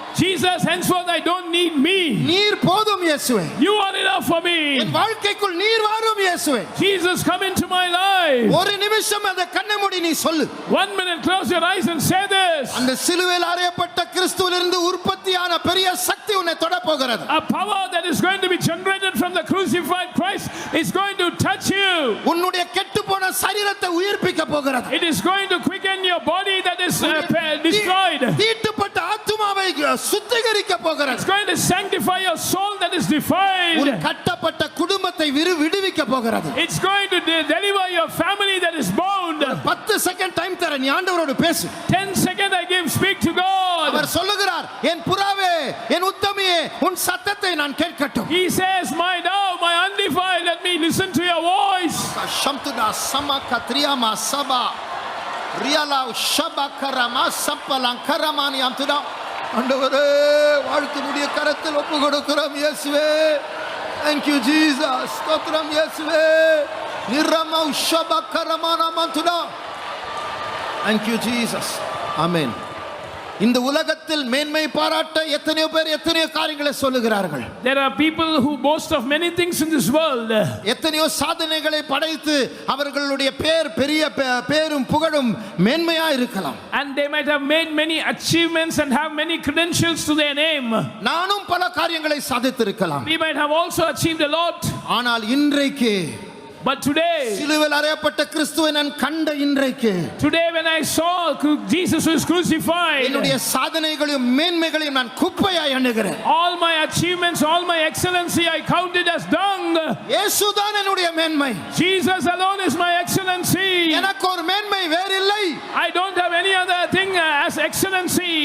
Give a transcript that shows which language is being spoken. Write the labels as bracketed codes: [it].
[en] Jesus, henceforth I don't need me. [ta] நீர் போதும் இயேசுவே. [en] You are enough for me. [ta] என் வாழ்க்கைக்குள் நீர் வாரும் இயேசுவே. [en] Jesus, come into my life. [ta] ஒரு நிமிஷம் அந்த கண்ணை மூடி நீ சொல்லு. [en] 1 minute, close your eyes and say this. [ta] அந்த சிலுவையில் அறையப்பட்ட கிறிஸ்துவிலிருந்து உற்பத்தியான பெரிய சக்தி உன்னை தொட போகிறது. [en] A power that is going to be generated from the crucified Christ is going to touch you. [ta] உன்னுடைய கெட்டுப்போன சரீரத்தை உயிர்ப்பிக்க போகிறது. [en] It is going to quicken your body that is destroyed. [ta] தீட்டுப்பட்ட ஆத்துமாவை சுத்திகரிக்க போகிறது. [en] It's going to sanctify your soul that is defiled. [ta] உன் கட்டப்பட்ட குடும்பத்தை விடுவிக்க போகிறது. [en] It's going to deliver your family that is bound. [ta] 10 second time தர, நீ ஆண்டவரோடு பேசு. [en] 10 seconds I give, speak to God. [ta] அவர் சொல்லுகிறார், என் புறாவே, என் உத்தமியே, உன் சத்தத்தை நான் கேட்கட்டும். [en] He says, my dove, my undefiled, let me listen to your voice. சம்துதா சமகத்ரியாமா சபா ரியலா ஷபகரமா சப்பலங்கரமானி அம்துதா. [ta] ஆண்டவரே, வாழ்க்கையுடைய கரத்தில் ஒப்பு கொடுக்கிறோம் இயேசுவே. [en] Thank you Jesus. [ta] ஸ்தோத்திரம் இயேசுவே. நிரமா ஷபகரமானா மந்துதா. [en] Thank you Jesus. Amen. [ta] இந்த உலகத்தில் மேன்மை பாராட்ட எத்தனையோ பேர் எத்தனையோ காரியங்களை சொல்லுகிறார்கள். [en] There are people who boast of many things in this world. [ta] எத்தனையோ சாதனைகளை படைத்து அவர்களுடைய பெரிய பேரும் புகழும் மேன்மையா இருக்கலாம். [en] And they might have made many achievements and have many credentials to their name. [ta] நானும் பல காரியங்களை சாதித்திருக்கலாம். [en] We might have also achieved a lot. [ta] ஆனால் இன்றைக்கு [en] But today, [ta] சிலுவையில் அறையப்பட்ட கிறிஸ்துவை நான் கண்ட இன்றைக்கு, [en] today when I saw Jesus who is crucified, [ta] என்னுடைய சாதனைகளையும் மேன்மைகளையும் நான் குப்பையாய் எண்ணுகிறேன். [en] all my achievements, all my excellency I counted as dung. [ta] இயேசுதான் என்னுடைய மேன்மை. [en] Jesus alone is my excellency. [ta] எனக்கு ஒரு மேன்மை வேறில்லை. [en] I don't have any other thing as excellency.